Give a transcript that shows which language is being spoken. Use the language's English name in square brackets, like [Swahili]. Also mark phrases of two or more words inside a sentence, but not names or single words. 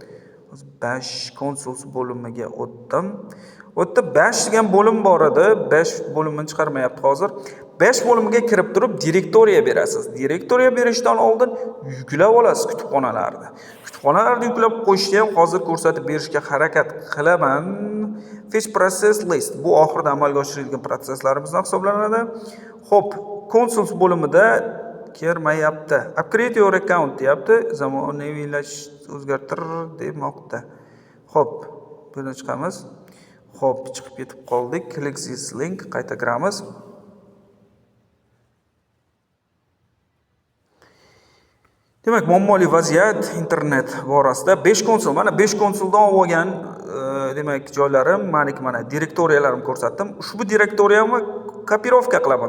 [Uzbek] 5 konsul bo'limiga o'tdim. O'tda 5 degan bo'lim bor edi. 5 bo'limini chiqarmayapti hozir. 5 bo'limiga kirib turib direktoriya berasiz. Direktoriya berishdan oldin yuklab olasiz kutubxonalarni. Kutubxonalarni yuklab qo'yishni ham hozir ko'rsatib berishga harakat qilaman. [English] Fetch process list [Uzbek] bu oxirida amalga oshirilgan protsesslarimizdan hisoblanadi. Xo'p, konsul bo'limida kirmayapti. [English] Upgrade your account deyapti. [Uzbek] Zamonaviylash o'zgartir demoqda. Xo'p, buni chiqamiz. Xo'p, chiqib ketib qoldik. [English] Click this link, [Uzbek] qayta kiramiz. Demak, muammoli vaziyat internet borasida 5 konsul, mana 5 konsuldan olgan demak joylarim, mana direktoriyalarim ko'rsatdim. Ushbu direktoriyamni kopirovka qilaman.